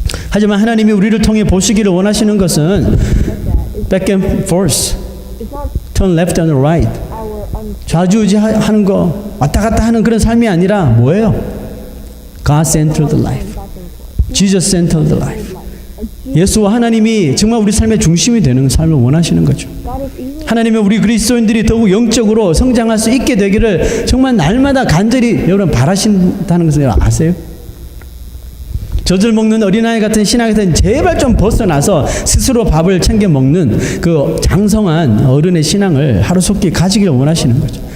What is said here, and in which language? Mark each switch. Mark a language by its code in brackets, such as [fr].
[ko] 하지만 하나님이 우리를 통해 보시기를 원하시는 것은 [en] back and forth, turn left and right, [ko] 좌지우지하는 거 왔다 갔다 하는 그런 삶이 아니라 뭐예요? [en] God-centered life, Jesus-centered life. [ko] 예수와 하나님이 정말 우리 삶의 중심이 되는 삶을 원하시는 거죠. 하나님은 우리 그리스도인들이 더욱 영적으로 성장할 수 있게 되기를 정말 날마다 간절히 여러분 바라신다는 것을 여러분 아세요? 젖을 먹는 어린아이 같은 신앙에서 제발 좀 벗어나서 스스로 밥을 챙겨 먹는 그 장성한 어른의 신앙을 하루속히 가지길 원하시는 거죠.